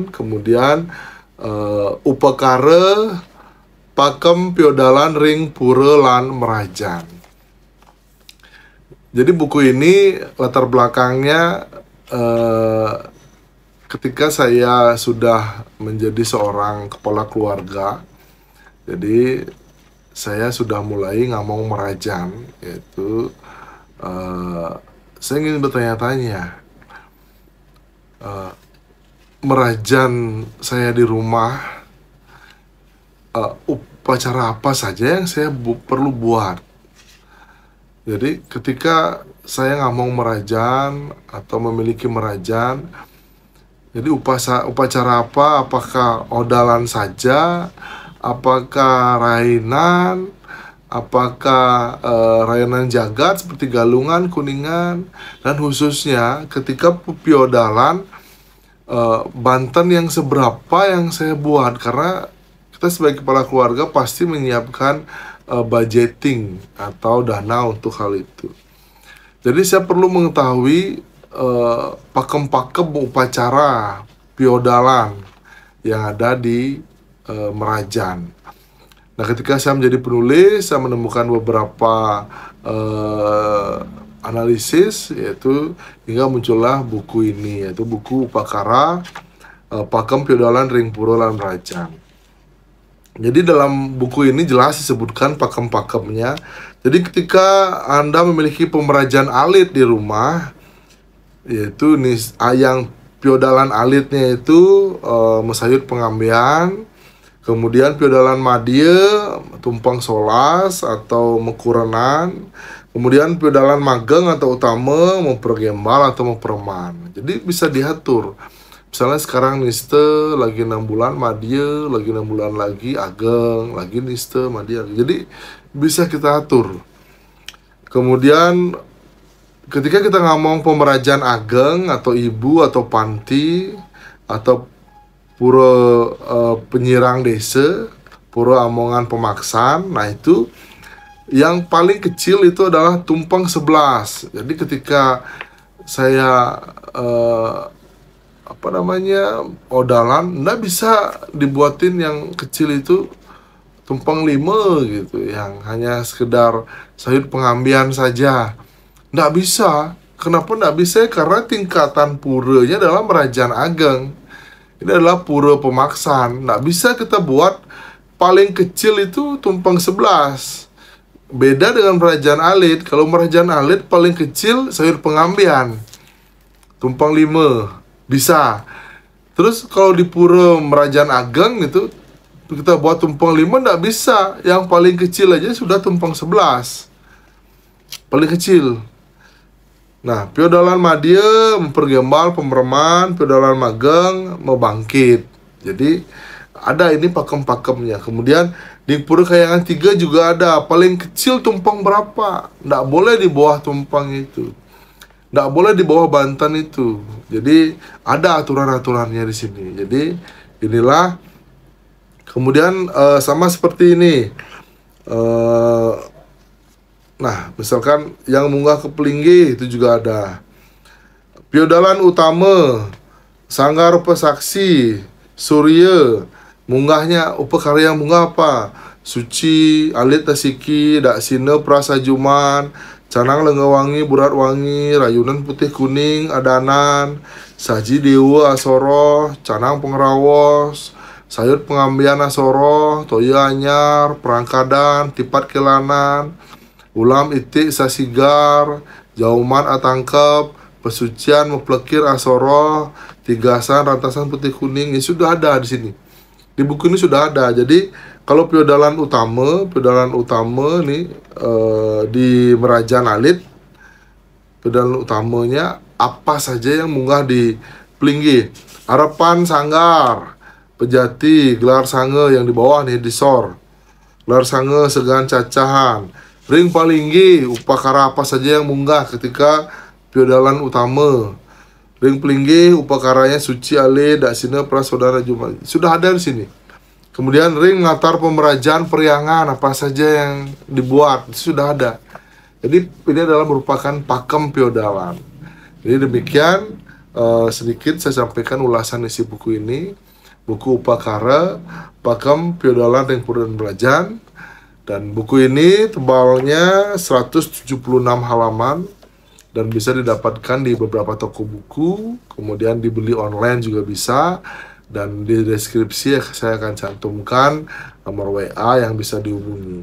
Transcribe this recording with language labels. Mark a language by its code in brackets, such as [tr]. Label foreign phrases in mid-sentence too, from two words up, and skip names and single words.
[id] Kemudian Upakara Pakem Piodalan Ring Pura Lan Merajan. Jadi buku ini latar belakangnya ketika saya sudah menjadi seorang kepala keluarga. Jadi saya sudah mulai ngamong merajan, yaitu saya ingin bertanya-tanya, merajan saya di rumah, upacara apa saja yang saya perlu buat. Jadi ketika saya ngamong merajan atau memiliki merajan, jadi upacara apa? Apakah odalan saja? Apakah rainan? Apakah rainan jagat seperti galungan, kuningan? Dan khususnya ketika piodalan, banten yang seberapa yang saya buat, karena kita sebagai kepala keluarga pasti menyiapkan budgeting atau dana untuk hal itu. Jadi saya perlu mengetahui pakem-pakem upacara piodalan yang ada di Merajan. Nah, ketika saya menjadi penulis, saya menemukan beberapa analisis, yaitu hingga muncullah buku ini, yaitu buku Upakara Pakem Piodalan Ring Pura Lan Merajan. Jadi dalam buku ini jelas disebutkan pakem-pakemnya. Jadi ketika Anda memiliki pemerajan alit di rumah, yaitu yang piodalan alitnya itu mesayut pengambian, kemudian piodalan madya, tumpang solas atau mekurenan, kemudian piodalan mageng atau utama, mempergembal atau memperman. Jadi bisa diatur. Misalnya sekarang niste lagi 6 bulan madya, lagi 6 bulan lagi ageng, lagi niste madya. Jadi bisa kita atur. Kemudian ketika kita ngomong pemerajan ageng atau ibu atau panti atau pura penyirang desa, pura amongan pemaksan, nah itu yang paling kecil itu adalah tumpeng 11. Jadi ketika saya odalan, nggak bisa dibuatin yang kecil itu tumpeng 5 gitu, yang hanya sekedar sayur pengambian saja. Nggak bisa. Kenapa nggak bisa? Karena tingkatan puranya adalah merajan ageng. Ini adalah pura pemaksan. Nggak bisa kita buat paling kecil itu tumpeng 11. Beda dengan merajan alit. Kalau merajan alit paling kecil sayur pengambian, tumpeng 5. Bisa. Terus kalau di pura merajan ageng itu kita buat tumpeng 5, nggak bisa. Yang paling kecil aja sudah tumpeng 11. Paling kecil. Nah, piodalan madya, mempergembal, pemereman, piodalan mageng, membangkit. Jadi ada ini pakem-pakemnya. Kemudian di pura kayangan 3 juga ada. Paling kecil tumpeng berapa? Nggak boleh di bawah tumpeng itu. Nggak boleh di bawah banten itu. Jadi ada aturan-aturannya di sini. Jadi inilah. Kemudian sama seperti ini. Nah, misalkan yang munggah ke Pelinggi itu juga ada. Piodalan utama, Sanggar Pesaksi, Surya, munggahnya upakarya munggah apa? [ban] Suci, alit tasiki, dak sine prasajuman, canang lengawangi, burat wangi, rayunan putih kuning, adanan, saji dewa asoro, canang pengrawos, sayur pengambian asoro, toya anyar, perangkadan, tipat kelanan, ulam itik sasigar, jauman atangkep, pesucian meplekir asoro, tigasan rantasan putih kuning, [id] ini sudah ada di sini. Di buku ini sudah ada. Jadi kalau piodalan utama nih di Merajan Alit, piodalan utamanya apa saja yang munggah di Pelinggi. Harapan Sanggar, Pejati, gelar sange yang di bawah nih di Sor. Gelar sange segan cacahan. [ban] Ring Palinggi, [id] upakara apa saja yang munggah ketika piodalan utama. [ban] Ring Pelinggi, [id] upakaranya suci ale dak sine prasaudara Jumat. Sudah ada di sini. Kemudian ring ngatar pemerajaan periangan apa saja yang dibuat sudah ada. Jadi ini adalah merupakan pakem piodalan. Jadi demikian sedikit saya sampaikan ulasan isi buku ini. Buku Upakara, Pakem Piodalan Ring Purdan Belajan. Dan buku ini tebalnya 176 halaman dan bisa didapatkan di beberapa toko buku, kemudian dibeli online juga bisa, dan di deskripsi saya akan cantumkan nomor WA yang bisa dihubungi.